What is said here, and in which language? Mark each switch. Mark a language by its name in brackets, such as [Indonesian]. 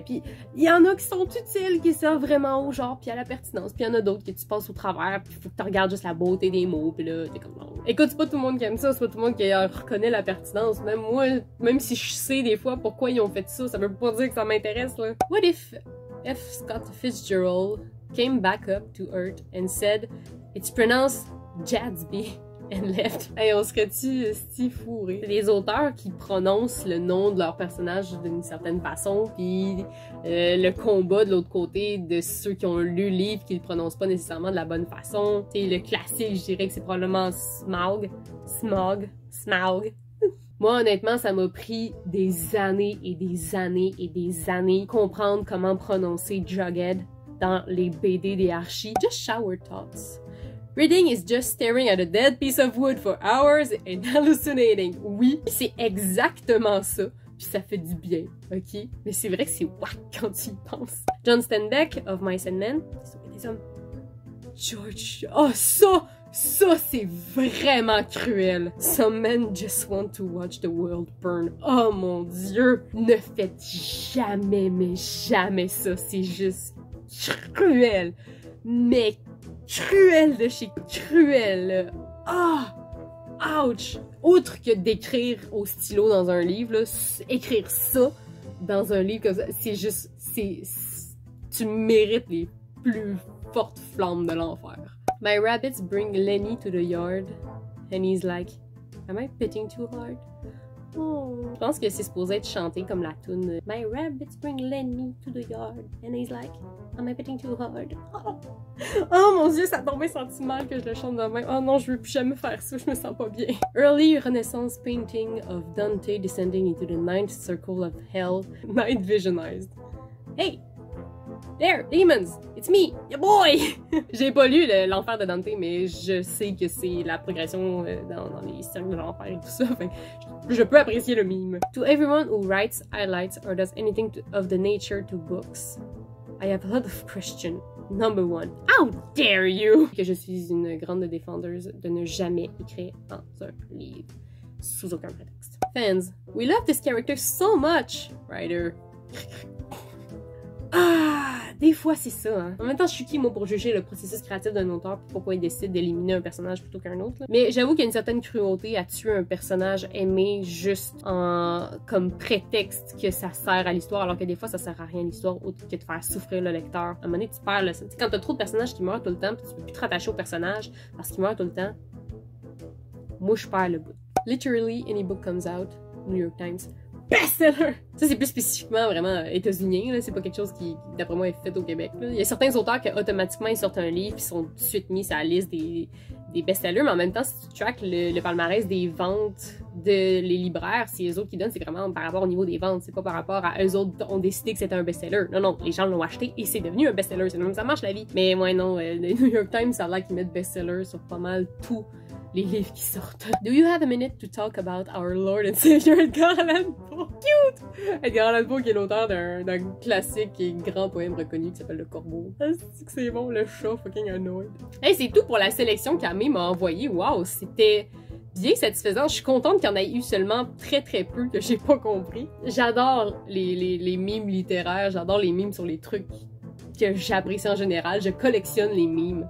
[French] Puis il y en a qui sont utiles, qui servent vraiment au genre, puis à la pertinence. Puis il y en a d'autres que tu passes au travers, puis faut que tu regardes juste la beauté des mots, puis là, t'es comme non. Écoute, c'est pas tout le monde qui aime ça, c'est pas tout le monde qui reconnaît la pertinence. Même moi, même si je sais des fois pourquoi ils ont fait ça, ça veut pas dire que ça m'intéresse, là. [English] What if F. Scott Fitzgerald came back up to Earth and said, it's pronounced Jadsby and left. [French] Hey, on serait-tu fourré? Les auteurs qui prononcent le nom de leur personnage d'une certaine façon, puis le combat de l'autre côté de ceux qui ont lu le livre qui le prononcent pas nécessairement de la bonne façon. C'est le classique, je dirais que c'est probablement Smaug. Moi, honnêtement, ça m'a pris des années et des années et des années comprendre comment prononcer Jughead dans les BD des Archie. [English] Just shower thoughts. Reading is just staring at a dead piece of wood for hours and hallucinating. [French] Oui, c'est exactement ça. Puis ça fait du bien, ok? Mais c'est vrai que c'est whack quand tu y penses. John Steinbeck, of Mice and Men. C'est des hommes. George. Oh, ça c'est vraiment cruel. [English] Some men just want to watch the world burn. [French] Oh mon Dieu. Ne faites jamais, mais jamais ça. C'est juste cruel. Mais cruel de chez cruel. Ah! Ouch! Outre que d'écrire au stylo dans un livre, là, écrire ça dans un livre comme ça, c'est juste... tu mérites les plus fortes flammes de l'enfer. [English] My rabbits bring Lenny to the yard, and he's like, am I pitching too hard? Oh. [French] Je pense que c'est supposé être chanté comme la tune. [English] My rabbits bring Lenny to the yard, and he's like, am I pitching too hard? [French] Oh mon Dieu, ça tombe sentiment que je le chante de même. Oh non, je veux plus jamais faire ça, je me sens pas bien. [English] Early Renaissance painting of Dante descending into the ninth circle of hell, night visionized. Hey! There, demons! It's me, your boy! [French] J'ai pas lu l'enfer de Dante, mais je sais que c'est la progression dans les cercles de l'enfer et tout ça, fait je peux apprécier le mime. [English] To everyone who writes, highlights, or does anything of the nature to books, I have a lot of questions. Number 1. How dare you! [French] Que je suis une grande défendeuse de ne jamais écrire dans un livre, sous aucun prétexte. [English] Fans, we love this character so much! Writer. [French] Ah, des fois c'est ça, hein. En même temps, je suis qui, moi, pour juger le processus créatif d'un auteur pis pourquoi il décide d'éliminer un personnage plutôt qu'un autre, là. Mais j'avoue qu'il y a une certaine cruauté à tuer un personnage aimé juste comme prétexte que ça sert à l'histoire, alors que des fois, ça sert à rien à l'histoire, autre que de faire souffrir le lecteur. À un moment donné, tu perds le... Quand t'as trop de personnages qui meurent tout le temps pis tu peux plus te rattacher au personnage parce qu'ils meurent tout le temps, moi, je perds le bout. [English] Literally, any book comes out, New York Times, bestseller! [French] Ça, c'est plus spécifiquement vraiment états-unien, là. C'est pas quelque chose qui, d'après moi, est fait au Québec, là. Il y a certains auteurs qui, automatiquement, ils sortent un livre, ils sont tout de suite mis sur la liste des best-sellers, mais en même temps, si tu traques le palmarès des ventes de les libraires, c'est eux autres qui donnent, c'est vraiment par rapport au niveau des ventes, c'est pas par rapport à eux autres ont décidé que c'était un best-seller. Non, non, les gens l'ont acheté et c'est devenu un best-seller. C'est même ça marche la vie. Mais ouais, non, le New York Times, ça a l'air qu'ils mettent best-seller sur pas mal tout les livres qui sortent. [English] Do you have a minute to talk about our Lord and Savior Edgar Allan Poe? Cute! [French] Edgar Allan Poe qui est l'autre d'un classique et grand poème reconnu qui s'appelle Le Corbeau. Ah, c'est bon, le chat [English] fucking annoyed. [French] Hey, c'est tout pour la sélection qu'Amé m'a envoyée. Waouh, c'était bien satisfaisant. Je suis contente qu'il y en ait eu seulement très peu que j'ai pas compris. J'adore les mimes littéraires, j'adore les mimes sur les trucs que j'apprécie en général. Je collectionne les mimes.